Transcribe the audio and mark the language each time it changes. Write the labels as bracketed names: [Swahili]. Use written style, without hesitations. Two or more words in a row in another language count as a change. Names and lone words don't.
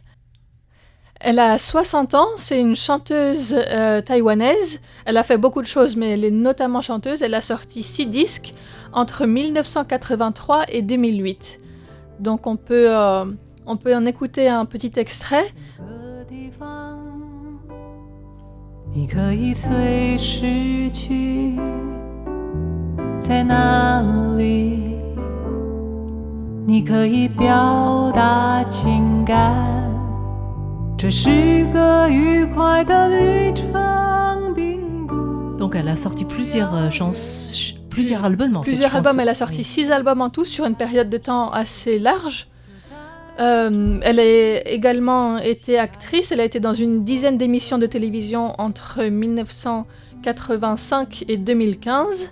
[French] Elle a 60 ans, c'est une chanteuse taïwanaise. Elle a fait beaucoup de choses, mais elle est notamment chanteuse. Elle a sorti 6 disques entre 1983 et 2008. Donc on peut en écouter un petit extrait. [Chinese] 你可以随时去，在哪里？你可以表达情感，这是个愉快的旅程，并不。 [French] Donc, elle a sorti plusieurs albums, en fait. Plusieurs je pense. albums, elle a sorti Oui. 6 albums en tout sur une période de temps assez large. Elle a également été actrice, elle a été dans une dizaine d'émissions de télévision entre 1985 et 2015.